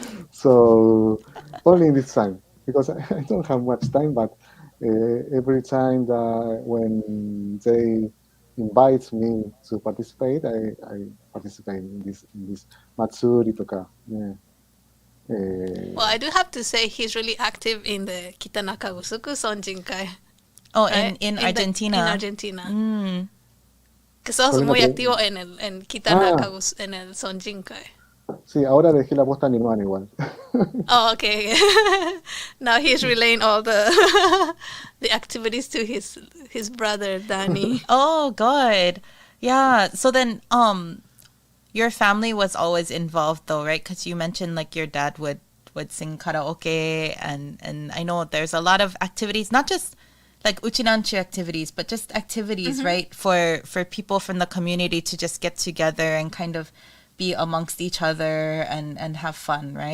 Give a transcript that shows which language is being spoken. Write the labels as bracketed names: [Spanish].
[English] So only in this time, because I don't have much time, but every time that when they invite me to participate, I participate in this Matsuri toka. Yeah. Well, I do have to say he's really active in the Kitanaka Gusuku Sonjinkai. Oh, right? in Argentina. In Argentina. [Spanish] Que sos muy activo en Kitanaka en el Sonjinkai. Sí, ahora dejé la posta a mi hermano igual. [English] Oh, okay. Now he's relaying all the the activities to his brother Danny. Oh, good. Yeah. So then, your family was always involved, though, right? Because you mentioned like your dad would sing karaoke, and I know there's a lot of activities, not just like uchinanchu activities, but just activities, right, for people from the community to just get together and kind of be amongst each other and have fun, right?